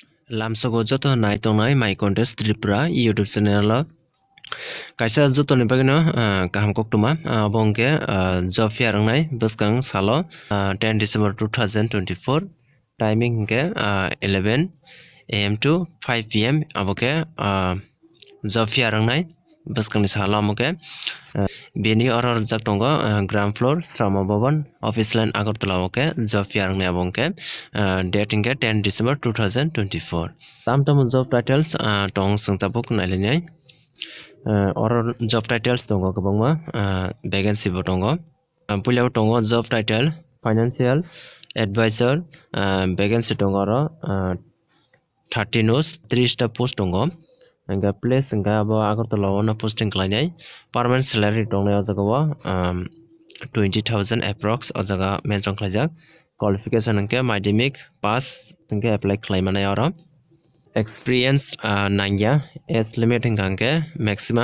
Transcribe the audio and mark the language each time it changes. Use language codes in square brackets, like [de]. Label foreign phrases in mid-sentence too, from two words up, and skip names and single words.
[trp] Lamsogo joto nai tongnai [en] my contest [trp] Tripura YouTube channel kaisa joto ni bagino kaham koktuma bongke [en] job fair [trp] ngai buskang salo 10 December 2024 timing ke [en] 11 am to 5 pm [trp] aboke [en] job fair [trp] ngai buskang ni salo amoke beni oror jak tongo [en] ground floor Srama Bhavan office line [trp] Agartala oke job fair ngai abongke dating ke 10 December 2024 tam [en] job titles [trp] tong sungtabuk nailenai or [en] job titles [trp] tongo kabangma vacancy bo tongo pulau tongo [en] job title financial advisor vacancy [trp] tongo ro 30 nos 3 sta post tongo anga place anga abo Agartala ona posting klainai [en] permanent salary [trp] tongnai ojaga 20,000 approx ojaga mention khlaijak qualification angke madhyamik pass angke apply khlaimanai oro experience nangya [en] age limit [trp] angke maximum